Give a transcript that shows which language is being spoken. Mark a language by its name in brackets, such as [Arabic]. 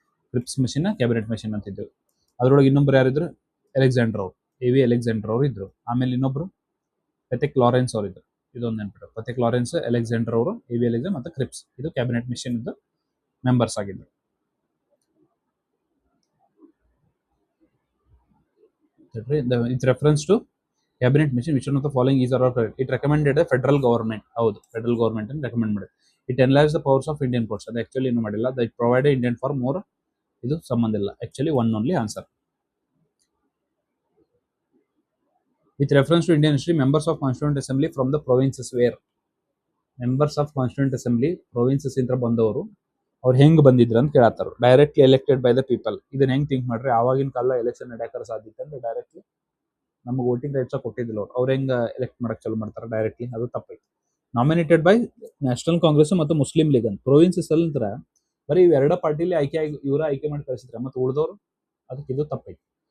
[Kannada] Creeps mission cabinet mission ಅಂತಿದ್ರು. ಅದ್ರೊಳಗೆ ಇನ್ನೊಬ್ರು ಯಾರಿದ್ರು? ಅಲೆಕ್ಸಾಂಡರ್ ಅವರು, AV ಅಲೆಕ್ಸಾಂಡರ್ ಅವರು ಇದ್ರು. ಆಮೇಲೆ ಇನ್ನೊಬ್ರು ಪೆಥೆಕ್ ಲಾರೆನ್ಸ್ ಅವರು ಇದ್ರು. ಇದೊಂದು ನೆನ್ಪಿಟ್ಟು. ಪೆಥೆಕ್ ಲಾರೆನ್ಸ್, ಅಲೆಕ್ಸಾಂಡರ್ ಅವರು, AV ಅಲೆಕ್ಸಾಂಡರ್ ಮತ್ತು ಕ್ರಿಪ್ಸ್ ಇದು ಕ್ಯಾಬಿನೆಟ್ ಮಿಷನ್ ಇದ್ದು ಮೆಂಬರ್ಸ್ ಆಗಿದ್ರು. [English] With reference to cabinet mission, which one of the following is or correct? It recommended a federal government. [Kannada] ಹೌದು, ಫೆಡರಲ್ ಗವರ್ಮೆಂಟ್ ಅನ್ನು ರೆಕಮೆಂಡ್ ಮಾಡಿದೆ. [English] It enlarged the powers of Indian courts. [Kannada] ಅದು actually ಏನು ಮಾಡಿಲ್ಲ. [English] That provided Indian for more. [Kannada] ಇದು ಸಂಬಂಧ ಇಲ್ಲ. [English] Actually one only answer. With reference to Indian history, members of Constituent Assembly from the provinces were. Members of Constituent Assembly provinces [Kannada] ಇಂದ ಬಂದವರು ಅವ್ರು ಹೆಂಗ್ ಬಂದಿದ್ರು ಅಂತ ಕೇಳತ್ತಾರ. [English] Directly elected by the people. [Kannada] ಇದನ್ನ ಹೆಂಗ್ ಥಿಂಕ್ ಮಾಡ್ರಿ? ಆವಾಗಿನ ಕಾಲ ಎಲೆಕ್ಷನ್ ನಡೆಯಕ ಸಾಧ್ಯತೆ ಅಂದ್ರೆ ಡೈರೆಕ್ಟ್ಲಿ ನಮಗೆ ವೋಟಿಂಗ್ ರೈಟ್ಸ್ ಕೊಟ್ಟಿದ್ದಿಲ್ಲ ಅವ್ರು ಹೆಂಗ ಎಲೆಕ್ಟ್ ಮಾಡಕ್ ಚಾಲು ಮಾಡ್ತಾರೆ ಡೈರೆಕ್ಟ್ಲಿ? ಅದು ತಪ್ಪೈತಿ. ನಾಮಿನೇಟೆಡ್ ಬೈ ನ್ಯಾಷನಲ್ ಕಾಂಗ್ರೆಸ್ ಮತ್ತು ಮುಸ್ಲಿಂ ಲೀಗ್ ಅಂತ. ಪ್ರೊವಿನ್ಸಸ್ ಅಲ್ಲಿ ಬರೀ ಇವೆರಡ ಪಾರ್ಟಿಲಿ ಇವರ ಆಯ್ಕೆ ಮಾಡಿ ಕಳಿಸಿದ್ರೆ ಮತ್ತೆ ಉಳಿದವರು, ಅದಕ್ಕೆ ಇದು ತಪ್ಪೈತಿ.